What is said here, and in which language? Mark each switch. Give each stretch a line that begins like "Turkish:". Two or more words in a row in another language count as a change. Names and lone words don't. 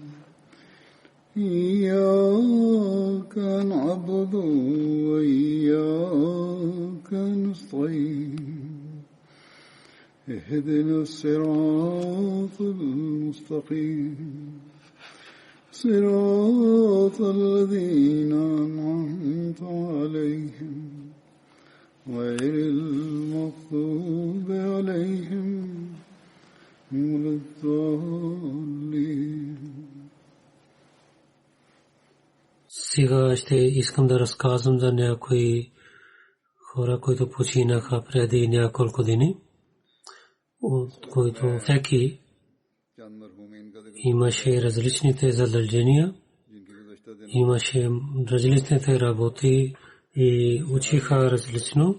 Arabic: إياك نعبد وإياك نستعين اهدنا الصراط المستقيم صراط الذين أنعمت عليهم غير المغضوب عليهم ولا الضالين.
Bulgarian: Сега ще искам да разказвам за някои хора, които починаха преди няколко дни, от които всеки имаше различните задължения, имаше различните работи и учиха различно,